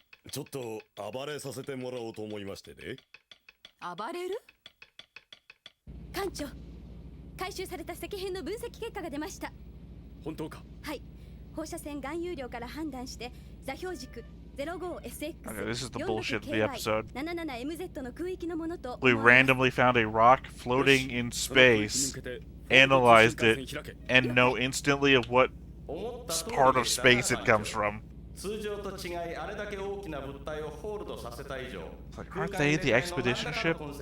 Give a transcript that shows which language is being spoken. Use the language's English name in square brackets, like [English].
[Japanese] ちょっと暴れさせてもらおうと思いましてね。暴れる？艦長、回収された石片の分析結果が出ました。本当か？はい、放射線含有量から判断して座標軸 05SX、 [English] Okay, this is the bullshit of the episode. [Japanese] 77MZ の空域のものと [English] We randomly found a rock floating in space, analyzed it, and know instantly of what part of space it comes from. [Japanese] 通常と違いあれだけ大きな物体をホールドさせた以上、 [English] Like, aren't they the expedition ship?